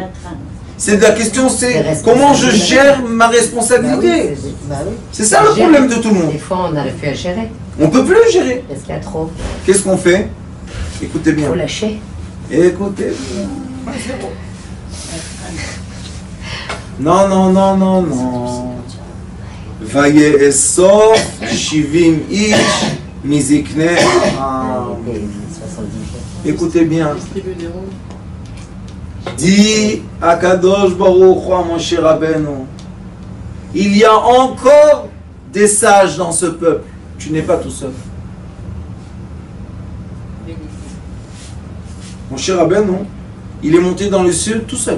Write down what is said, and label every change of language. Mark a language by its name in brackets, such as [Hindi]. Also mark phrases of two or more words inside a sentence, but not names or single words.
[French] C'est la question, c'est comment je gère ma responsabilité. C'est ça le problème de tout le monde. Des fois, on n'arrive plus à gérer. On peut plus gérer. Parce qu'il y a trop. Qu'est-ce qu'on fait? Écoutez bien. Il faut lâcher. Écoutez bien. Non, non, non, non, non. [Hebrew] ויאסף שבעים איש מזקני. [French] Écoutez bien. Dis à Kadosh Baruch Hu, mon cher Rabbeinu, il y a encore des sages dans ce peuple. Tu n'es pas tout seul. Mon cher Rabbeinu, il est monté dans le ciel tout seul.